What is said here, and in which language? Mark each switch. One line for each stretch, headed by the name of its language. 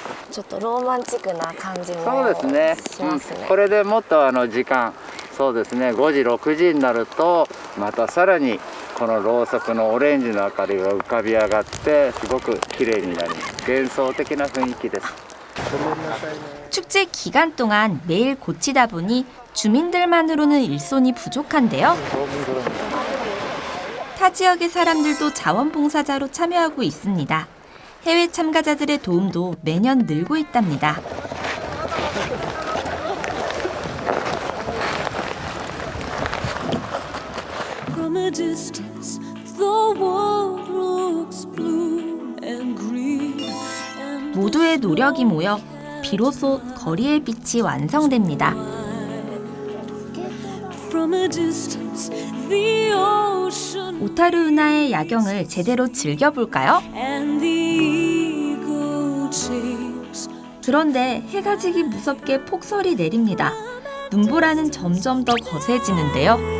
Japanese: ちょっとローマンチックな感じもそうですね。しますね。これでもっと時間、そうですね。5時6時になるとまたさらにこのろうそくのオレンジの明かりが浮かび上がってすごく綺麗になります。幻想的な雰囲気です。
Korean: 축제 기간 동안 매일 고치다 보니 주민들만으로는 일손이 부족한데요. 타 지역의 사람들도 자원봉사자로 참여하고 있습니다. 해외 참가자들의 도움도 매년 늘고 있답니다.
English: From a distance, the world looks blue and green.
Korean: 모두의 노력이 모여 비로소 거리의 빛이 완성됩니다.
English: From a distance, the ocean
Korean: 오타루 운하의 야경을 제대로 즐겨볼까요?
English: and the eagle chase.
Korean: 그런데 해가 지기 무섭게 폭설이 내립니다. 눈보라는 점점 더 거세지는데요.